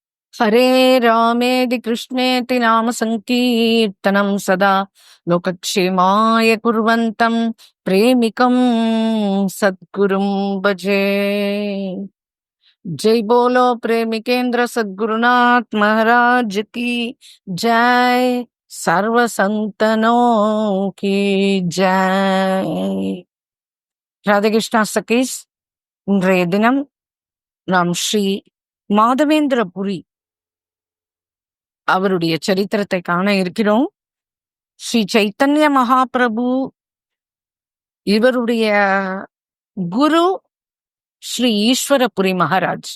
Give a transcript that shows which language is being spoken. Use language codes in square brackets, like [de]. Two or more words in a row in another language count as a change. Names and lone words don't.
[sa] हरे रामेति कृष्णेति नाम संकीर्तनं सदा लोकक्षेमाय कुर्वन्तं प्रेमिकं सद्गुरुं भजे। [hi] जय बोलो प्रेमिकेंद्र सद्गुरुनाथ महाराज की जय। सर्व संतनों की जय। [ta] ராதே கிருஷ்ணா சகீஸ், இன்றைய தினம் நாம் ஸ்ரீ மாதவேந்திரபுரி அவருடைய சரித்திரத்தை காண இருக்கிறோம். ஸ்ரீ சைத்தன்ய மகாபிரபு இவருடைய குரு ஸ்ரீ ஈஸ்வரபுரி மகாராஜ்.